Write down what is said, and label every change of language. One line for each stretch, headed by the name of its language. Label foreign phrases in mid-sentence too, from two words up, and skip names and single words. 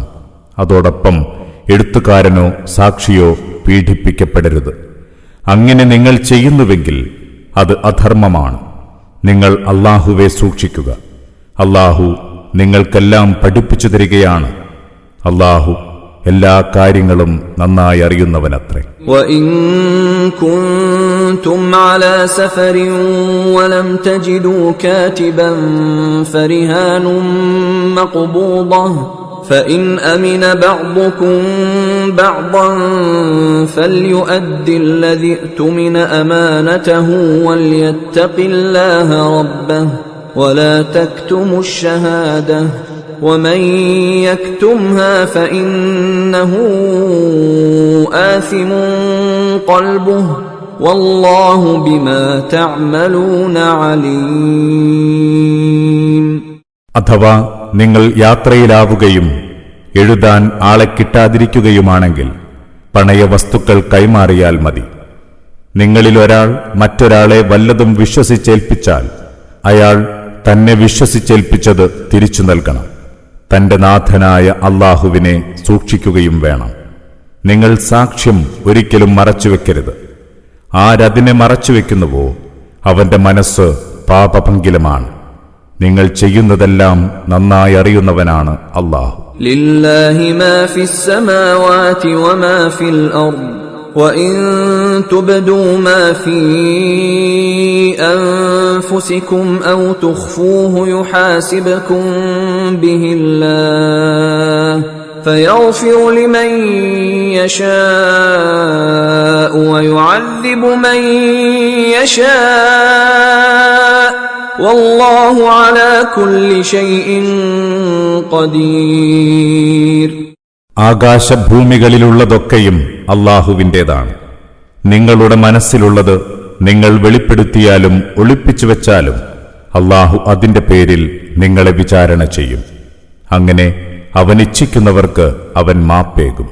Malayalam: അതോടൊപ്പം എഴുത്തുകാരനോ സാക്ഷിയോ പീഡിപ്പിക്കപ്പെടരുത്. അങ്ങനെ നിങ്ങൾ ചെയ്യുന്നുവെങ്കിൽ അത് അധർമ്മമാണ്. നിങ്ങൾ അല്ലാഹുവെ സൂക്ഷിക്കുക. അല്ലാഹു നിങ്ങൾക്കെല്ലാം പഠിപ്പിച്ചു തരികയാണ്. അല്ലാഹു എല്ലാ കാര്യങ്ങളും നന്നായി അറിയുന്നവനത്രേ.
Arabic: وَإِن كُنتُمْ عَلَى سَفَرٍ وَلَمْ تَجِدُوا كَاتِبًا فَرِهَانٌ مَّقْبُوضَةٌ فَإِنْ أَمِنَ بَعْضُكُمْ بَعْضًا فَلْيُؤَدِّ الَّذِي اؤْتُمِنَ أَمَانَتَهُ وَلْيَتَّقِ اللَّهَ رَبَّهُ وَلَا تَكْتُمُوا الشَّهَادَةَ وَمَن يَكْتُمْهَا فَإِنَّهُ آثِمٌ قَلْبُهُ وَاللَّهُ بِمَا تَعْمَلُونَ عَلِيمٌ.
Malayalam: അഥവാ നിങ്ങൾ യാത്രയിലാവുകയും എഴുതാൻ ആളെ കിട്ടാതിരിക്കുകയുമാണെങ്കിൽ പണയവസ്തുക്കൾ കൈമാറിയാൽ മതി. നിങ്ങളിലൊരാൾ മറ്റൊരാളെ വല്ലതും വിശ്വസിച്ചേൽപ്പിച്ചാൽ അയാൾ തന്നെ വിശ്വസിച്ചേൽപ്പിച്ചത് തിരിച്ചു നൽകണം. തന്റെ നാഥനായ അല്ലാഹുവിനെ സൂക്ഷിക്കുകയും വേണം. നിങ്ങൾ സാക്ഷ്യം ഒരിക്കലും മറച്ചുവെക്കരുത്. ആരതിനെ മറച്ചുവെക്കുന്നുവോ അവന്റെ മനസ്സ് പാപഭംഗിലമാണ്. നിങ്ങൾ ചെയ്യുന്നതെല്ലാം നന്നായി അറിയുന്നവനാണ് അല്ലാഹു.
Arabic: لِلَّهِ مَا فِي السَّمَاوَاتِ وَمَا فِي الْأَرْضِ وَإِن تُبْدُوا مَا فِي أَنفُسِكُمْ أَوْ تُخْفُوهُ يُحَاسِبْكُم بِهِ اللَّهُ فَيَغْفِرُ لِمَن يَشَاءُ وَيُعَذِّبُ مَن يَشَاءُ وَاللَّهُ عَلَى كُلِّ شَيْءٍ قَدِيرٌ.
Malayalam: ആകാശഭൂമികളിലുള്ളതൊക്കെയും അല്ലാഹുവിൻ്റേതാണ്. നിങ്ങളുടെ മനസ്സിലുള്ളത് നിങ്ങൾ വെളിപ്പെടുത്തിയാലും ഒളിപ്പിച്ചുവെച്ചാലും അല്ലാഹു അതിന്റെ പേരിൽ നിങ്ങളെ വിചാരണ ചെയ്യും. അങ്ങനെ അവനിച്ഛിക്കുന്നവർക്ക് അവൻ മാപ്പേകും.